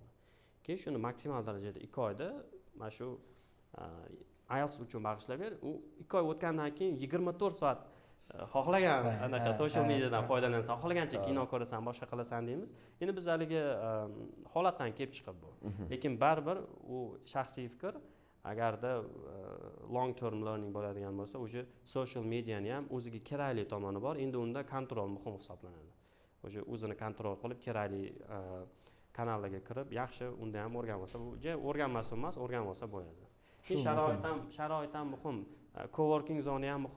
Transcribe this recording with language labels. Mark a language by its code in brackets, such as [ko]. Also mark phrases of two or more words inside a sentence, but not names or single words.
[uz] Keyin shuni maksimal darajada 2 oyda mana shu IELTS uchun bag'ishlab ber. U 2 oy o'tgandan keyin 24 soat xohlagan anaqa [en] social mediadan [uz] foydalansan, xohlagancha kino ko'rasan, boshqa qilasan deymiz. Endi biz haligi holatdan kelib chiqib bu. Lekin baribir u shaxsiy fikr, agarda [en] long term learning [uz] bo'ladigan bo'lsa, o'sha [en] social mediani [uz] ham o'ziga kerakli tomoni bor. Endi unda kontrol muhim hisoblanadi. o'sha o'zini kontrol qilib kerakli kanallarga kirib yaxshi unda ham o'rganib olsa, bu o'rganmasin emas, o'rganib olsa bo'ladi. Keyin sharoit ham muhim. Coworking zona ham muhim.